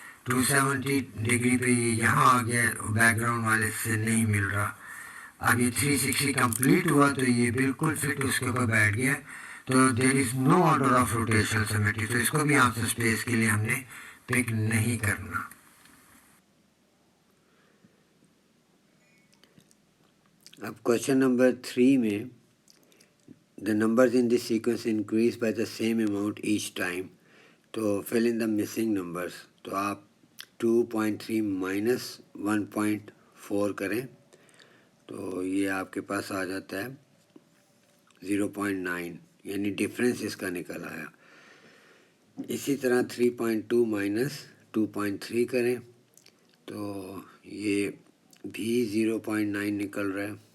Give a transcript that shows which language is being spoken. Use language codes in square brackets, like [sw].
[ur] 270 degree پہ یہ یہاں آ گیا, بیک گراؤنڈ والے سے نہیں مل رہا. اب یہ 360 کمپلیٹ ہوا تو یہ بالکل فٹ اس کے اوپر بیٹھ گیا. تو [en] there is no order of rotation symmetry, [ur] تو اس کو بھی آنسر اسپیس کے لیے ہم نے پک نہیں کرنا. اب کوشچن نمبر 3 میں [en] the numbers in this sequence increase by the same amount each time. تو fill in the missing numbers. [ur] تو آپ 2.3 minus 1.4 کریں تو یہ آپ کے پاس آ جاتا ہے 0.9, یعنی ڈفرینس اس کا نکل آیا. اسی طرح 3.2 minus 2.3 کریں تو یہ بھی 0.9 نکل رہا ہے.